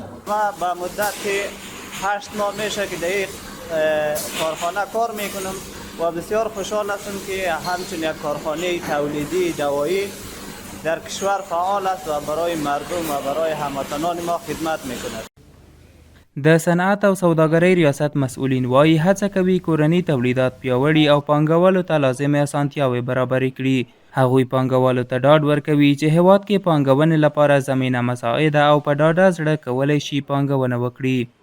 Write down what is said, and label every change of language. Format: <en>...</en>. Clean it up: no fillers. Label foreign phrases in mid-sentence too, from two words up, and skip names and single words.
<fa>ما با مدت 8 ماه میشه که در این کارخانه کار میکنم و بسیار خوشحال هستم که همچنین یک کارخانه تولیدی دوایی در کشور فعال است و برای مردم و برای هموطنان ما خدمت میکند.</fa> <ps>د صنعت او سوداګرۍ ریاست مسؤلین وایي هڅه کوي کورني تولیدات پیاوړي او پانګوالو ته لازمې اسانتیاوې برابرې کړي. هغوی پانګوالو ته ډاډ ورکوي چې هیواد کې پانګونې لپاره زمینه مساعده او په ډاډه زړه کولی شي پانګونه وکړي.</ps>